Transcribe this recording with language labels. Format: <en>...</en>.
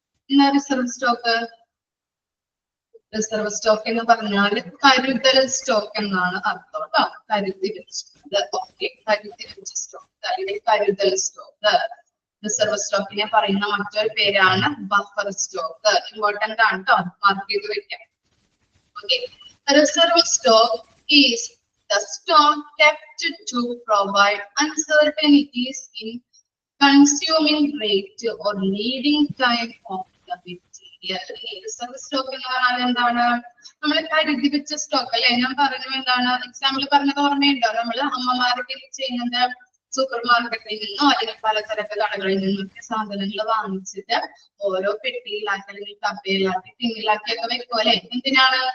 <ml>എന്താ reserve stock? Reserve stock എന്ന് പറഞ്ഞാൽ കരുതൽ സ്റ്റോക്ക് എന്നാണ് അർത്ഥം കേട്ടോ. കരുതി വെച്ചത്. ഓക്കെ, കരുതി വെച്ച സ്റ്റോക്ക് അല്ലെങ്കിൽ കരുതൽ സ്റ്റോക്ക്. റിസർവ് സ്റ്റോക്കിനെ പറയുന്ന മറ്റൊരു പേരാണ് ബഫർ സ്റ്റോക്ക്. ഇമ്പോർട്ടന്റ് ആണ് കേട്ടോ, മാർക്ക് ചെയ്ത് വെക്കാം.</ml> <en>Okay, reserve stock is the stock kept to provide uncertainties in consuming rate or leading time of the material.</en> <ml>Reserve stock എന്ന് പറഞ്ഞാൽ എന്താണ്? നമ്മൾ കരുതി വെച്ച സ്റ്റോക്ക് അല്ലെ. ഞാൻ പറഞ്ഞു എന്താണ്? എക്സാമ്പിൾ പറഞ്ഞത് ഓർമ്മയുണ്ടോ? നമ്മൾ അമ്മമാരൊക്കെ ചെയ്യുന്നത് സൂപ്പർ മാർക്കറ്റിൽ നിന്നോ അല്ലെങ്കിൽ പലചരക്ക് കടകളിൽ നിന്നൊക്കെ സാധനങ്ങൾ വാങ്ങിച്ചിട്ട് ഓരോ പെട്ടിയിലാക്കി അല്ലെങ്കിൽ കപ്പയിലാക്കി ടിന്നിലാക്കിയൊക്കെ വെക്കും അല്ലെ. എന്തിനാണ്?</ml>